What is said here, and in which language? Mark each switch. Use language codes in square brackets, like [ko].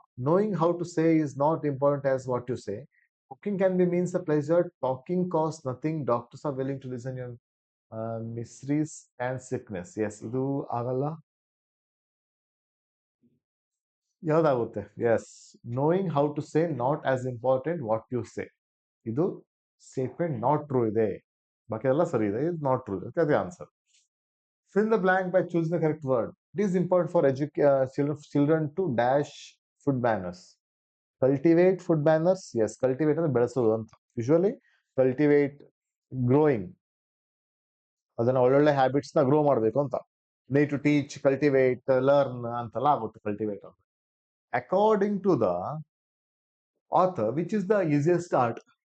[en] Knowing how to say is not important as what you say. Cooking can be means a pleasure, talking cost nothing, doctors are willing to listen your miseries and sickness. Yes, [kn] ಇದು ಆಗಲ್ಲ. ಯಾವ್ದಾಗುತ್ತೆ? [en] Yes, knowing how to say not as important what you say. [kn] ಇದು statement not true ಇದೆ, ಬಾಕಿ ಎಲ್ಲ ಸರಿ ಇದೆ, ಇದು not true ಇದೆ, ಅದೇ answer. [en] Fill the blank by choosing the correct word. It is important for children to dash food manners. Cultivate food manners. [kn] Yes, cultivate ಅಂದ್ರೆ ಬೆಳೆಸೋದು ಅಂತ. ಯೂಶುವಲಿ ಕಲ್ಟಿವೇಟ್ ಗ್ರೋಯಿಂಗ್, ಅದನ್ನ ಒಳ್ಳೊಳ್ಳೆ ಹ್ಯಾಬಿಟ್ಸ್ ನ ಗ್ರೋ ಮಾಡಬೇಕು ಅಂತ. Need to teach, cultivate, learn ಅಂತೆಲ್ಲ ಆಗುತ್ತೆ ಕಲ್ಟಿವೇಟ್ ಅಂತ. [en] According to the author, which is the easiest art?